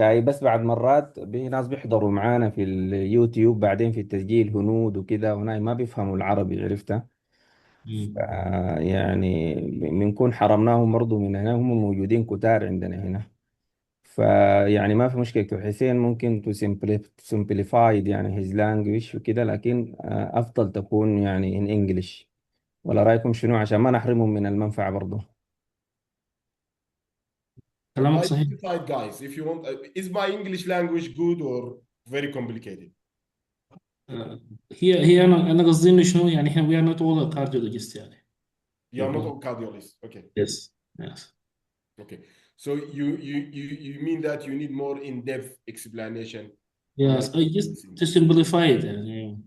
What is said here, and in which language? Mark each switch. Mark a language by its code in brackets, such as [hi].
[ar] هاي بس بعد مرات ناس بيحضروا معانا في اليوتيوب بعدين في التسجيل هنود وكده، وناي ما بيفهموا العربي، عرفتها؟ يعني بنكون حرمناهم برضو من هنا، هم موجودين كتار عندنا هنا. فيعني ما في مشكلة دكتور حسين، ممكن تو [en] simplified [ar] يعني [en] his language [ar] وكده، لكن أفضل تكون يعني [en] in English. [ar] ولا رأيكم شنو عشان ما نحرمهم من المنفعة برضو؟ كلامك صحيح. [en] Decide guys if you want. Is my English language good or very complicated? [ar] هي أنا قصدي إنه شنو يعني إحنا [en] we are not all cardiologists [ar] يعني. [en] You are not a cardiologist. Okay. Yes. Yes. Okay. So you mean that you need more in-depth explanation? Yes. I just to simplify it [ar] يعني.